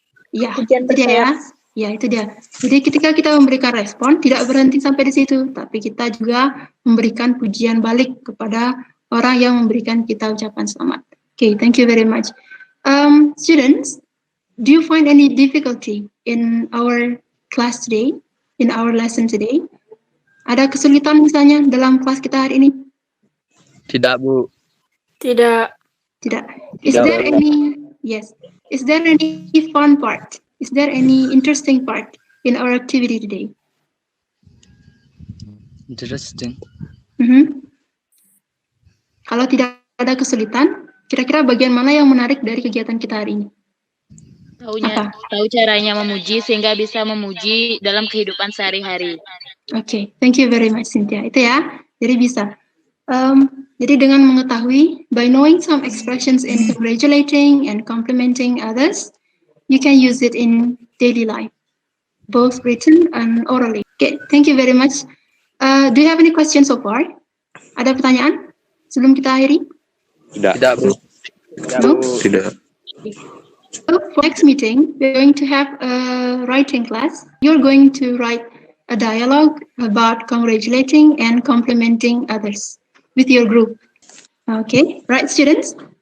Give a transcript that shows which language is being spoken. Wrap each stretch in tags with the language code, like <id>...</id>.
<id>Ya, itu dia ya. Ya, itu dia. Jadi ketika kita memberikan respon, tidak berhenti sampai di situ, tapi kita juga memberikan pujian balik kepada orang yang memberikan kita ucapan selamat.</id> <en>Okay, thank you very much. Students, do you find any difficulty in our class today, in our lesson today?</en> <id>Ada kesulitan misalnya dalam kelas kita hari ini? Tidak, Bu. Tidak. Tidak.</id> <en>Is there any? Yes. Is there any fun part? Is there any interesting part in our activity today? Interesting.</en> <id>Kalau tidak ada kesulitan, kira-kira bagian mana yang menarik dari kegiatan kita hari ini? Tahu caranya memuji sehingga bisa memuji dalam kehidupan sehari-hari.</id> <en>Okay, thank you very much, Cynthia.</en> <id>Itu ya, jadi bisa. Jadi dengan mengetahui,</id> <en>by knowing some expressions in congratulating and complimenting others, you can use it in daily life, both written and orally. Okay, thank you very much. Do you have any questions so far?</en> <id>Ada pertanyaan sebelum kita akhiri? Tidak, Bu.</id> <en>No?</en> <id>Tidak.</id> <en>So for next meeting, we're going to have a writing class. You're going to write a dialogue about congratulating and complimenting others with your group. Okay, right, students?</en>